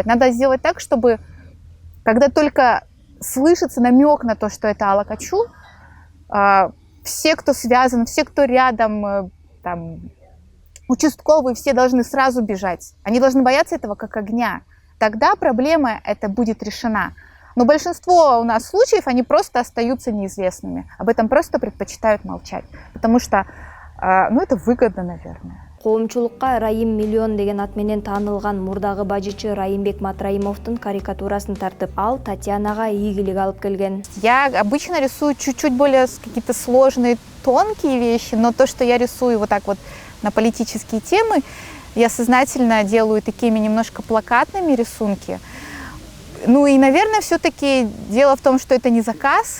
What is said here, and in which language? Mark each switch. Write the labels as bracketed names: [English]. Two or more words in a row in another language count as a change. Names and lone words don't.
[Russian] Надо сделать так, чтобы, когда только слышится намек на то, что это Ала Качу, все, кто связан, все, кто рядом, там, участковые, все должны сразу бежать. Они должны бояться этого как огня. Тогда проблема эта будет решена. Но большинство у нас случаев, они просто остаются неизвестными. Об этом просто предпочитают молчать. Потому что, это выгодно, наверное. [Kyrgyz] Коомчулукка Райым Миллион деген ат менен таанылган мурдагы бажычы Райымбек Матраимовдун карикатурасын тартып, ал Татьянага ийгилик алып келген. [Russian] Я обычно рисую чуть-чуть более какие-то сложные, тонкие вещи, но то, что я рисую вот так вот на политические темы, я сознательно делаю такими немножко плакатными рисунки. И, наверное, все-таки дело в том, что это не заказ.